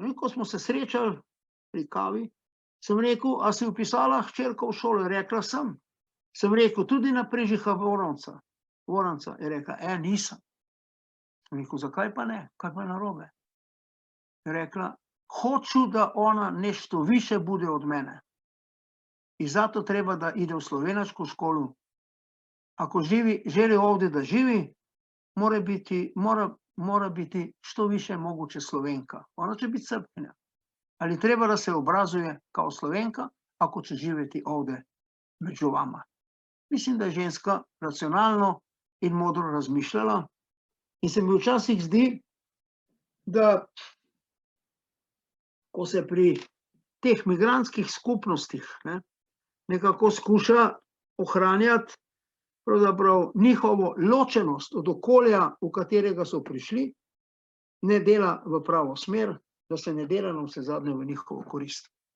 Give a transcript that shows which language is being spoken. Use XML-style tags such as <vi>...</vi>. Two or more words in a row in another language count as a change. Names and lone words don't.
<sl>In ko smo se srečali pri kavi, sem rekel, a si vpisala hčerko v šolo? Je rekla, sem. Sem rekel, tudi na Prežiha Voranca. Je rekla, nisem. Sem rekel, zakaj pa ne? Kaj pa je narobe? Je rekla, hoču,</sl> <sr>da ona nešto više bude od mene. In zato treba, da ide v slovenačko školu. Ako želi ovdje da živi, mora biti što više moguće Slovenka. Ona će biti Srpkinja. Ali treba da se obrazuje kao Slovenka, ako će živjeti ovdje među vama.</sr> <sl>Mislim, da je ženska racionalno in modro razmišljala in se mi včasih zdi, da ko se pri teh migrantskih skupnostih nekako skuša ohranjati pravzaprav njihovo ločenost od okolja, v katerega so prišli, ne dela v pravo smer, da se ne dela na vse zadnje v njihovo korist.</sl>